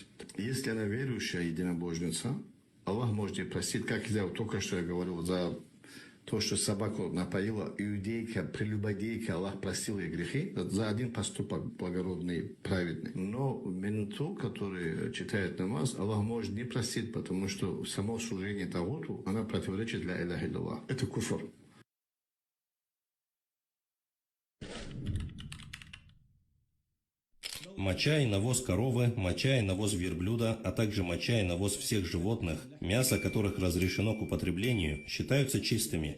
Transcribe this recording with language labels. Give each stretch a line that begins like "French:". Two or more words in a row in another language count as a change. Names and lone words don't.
Russian: Если она верующая единобожница, Аллах может ей простить, как я только что я говорил, за то, что собаку напоила иудейка, прелюбодейка, Аллах простил ей грехи за один поступок благородный, праведный. Но менту, который читает намаз, Аллах может не простить, потому что само служение Тагуту, она противоречит
Arabic: لا إله إلا الله.
Russian: Это куфр. Моча и навоз коровы, моча и навоз верблюда, а также моча и навоз всех животных, мясо которых разрешено к употреблению, считаются чистыми.